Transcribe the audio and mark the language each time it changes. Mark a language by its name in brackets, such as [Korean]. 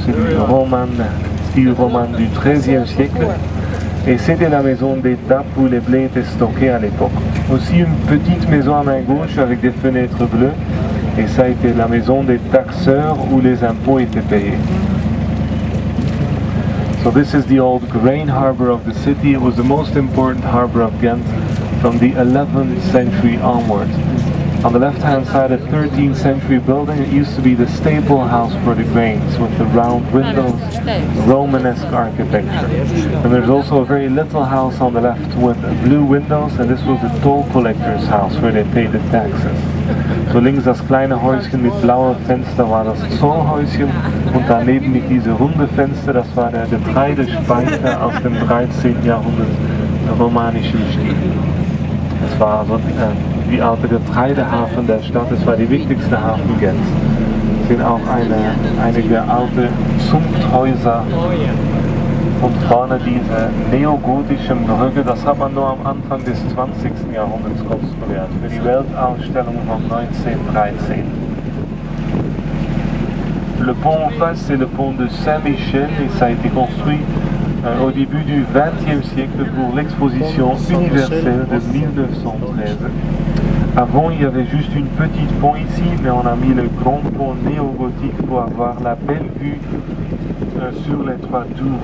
[French] C'est du style roman du XIIIe siècle. Et c'était la maison d'étape où les blés étaient stockés à l'époque. Aussi une petite maison à main gauche avec des fenêtres bleues. Et ça a été la maison des taxeurs où les impôts étaient payés. [English] So this is the old grain harbor of the city. It was the most important harbor of Ghent from the 11th century onward. On the left-hand side, a 13th century building. It used to be the staple house for the grains with the round windows, Romanesque architecture. And there's also a very little house on the left with blue windows, and this was the toll collector's house where they paid the taxes. [German] So links das kleine Häuschen mit blauem Fenster war das Zollhäuschen, und daneben mit diese runde Fenster, das war der Getreidespeicher aus dem 13. Jahrhundert romanischen Stil. Es war also die alte Getreidehafen der Stadt, es war die wichtigste Hafen Gens. Es sind auch einige alte Zunfthäuser und vorne diese neogotischen Brücke, das hat man nur am Anfang des 20. Jahrhunderts konstruiert, für die Weltausstellung von 1913. [French] Le pont en face, c'est le pont de Saint-Michel, et ça a été construit au début du XXe siècle pour l'exposition universelle de 1913. Avant, il y avait juste une petite pont ici, mais on a mis le grand pont néo-gothique pour avoir la belle vue sur les trois tours.